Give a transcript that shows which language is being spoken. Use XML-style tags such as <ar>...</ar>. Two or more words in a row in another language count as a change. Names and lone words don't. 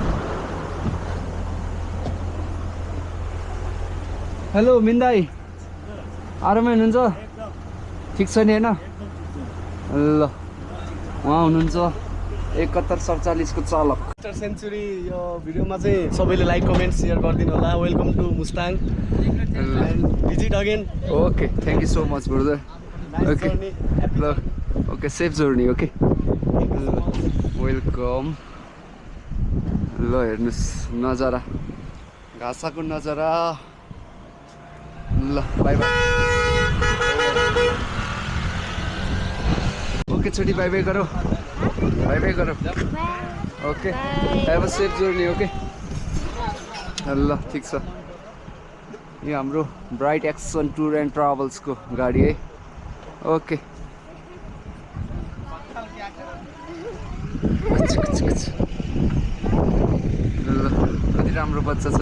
<ne>हेलो मिन्दाई, आरामै हुनुहुन्छ? ठिक छ नि होइन? ल उहाँ हुनुहुन्छ 7147 को चालक। सेन्चुरी यो भिडियोमा चाहिँ सबैले</ne> <en>like comment share</en> <ne>गरिदिनु होला।</ne> <en>Welcome to Mustang and visit again. Okay, thank you so much brother. ओके ल, okay safe journey. Okay welcome.</en> <ne>ल हेर्नुहोस् नजारा, घाँसाको नजारा।</ne> <en>ल bye bye.</en> <hi>ओके छोटी,</hi> <en>bye bye</en> <hi>करो,</hi> <en>bye bye</en> <hi>करो।</hi> <en>ओके, Have a safe journey. Okay</en> <ne>ल ठिक छ। यो हाम्रो ब्राइट एक्सन टुर एन्ड ट्राभल्सको गाडी है। ओके ल कति राम्रो बच्चा छ त।</ne>